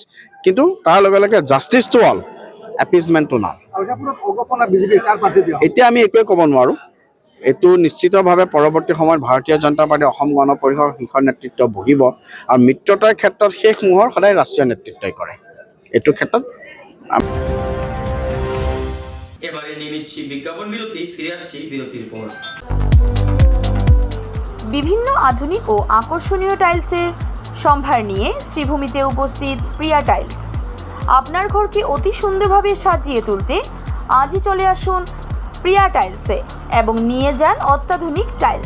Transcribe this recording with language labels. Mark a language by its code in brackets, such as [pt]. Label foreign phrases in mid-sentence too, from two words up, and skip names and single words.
[as] কিন্তু তাৰ লগে লগে [en] justice to all, appeasement to null. [as] এতিয়া আমি একোৱে ক'ব নোৱাৰোঁ। এইটো নিশ্চিতভাৱে পৰৱৰ্তী সময়ত ভাৰতীয় জনতা পাৰ্টী অসম গণ পৰিষদৰ শীৰ্ষ নেতৃত্ব বহিব। আৰু মিত্ৰতাৰ ক্ষেত্ৰত শেষ মোহৰ সদায় ৰাষ্ট্ৰীয় নেতৃত্বই কৰে। এইটো ক্ষেত্ৰত [bn] এবারে নিয়ে নিচ্ছি বিজ্ঞাপন বিরতি, ফিরে আসছি বিরতির পর। বিভিন্ন আধুনিক ও আকর্ষণীয় টাইলসের সম্ভার নিয়ে শ্রীভূমিতে উপস্থিত প্রিয়া টাইলস। আপনার ঘরকে অতি সুন্দরভাবে সাজিয়ে তুলতে আজই চলে আসুন প্রিয়া টাইলসে এবং নিয়ে যান অত্যাধুনিক টাইলস।